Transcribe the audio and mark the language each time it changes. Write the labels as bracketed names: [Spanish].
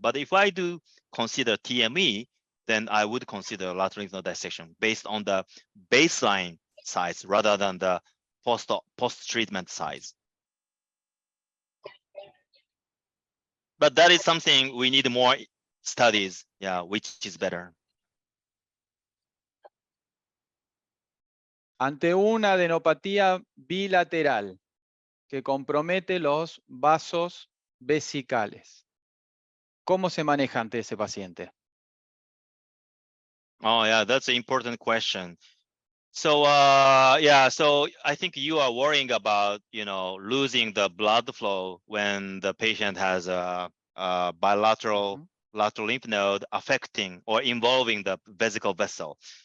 [English] But if I do consider TME, then I would consider lateral lymph node dissection based on the baseline size rather than the post-treatment size. But that is something we need more studies, which is better. [Spanish] Ante una adenopatía bilateral que compromete los vasos vesicales, ¿cómo se maneja ante ese paciente? [English] Oh, yeah, that's an important question. So, so I think you are worrying about, losing the blood flow when the patient has a bilateral lateral lymph node affecting or involving the vesical vessel.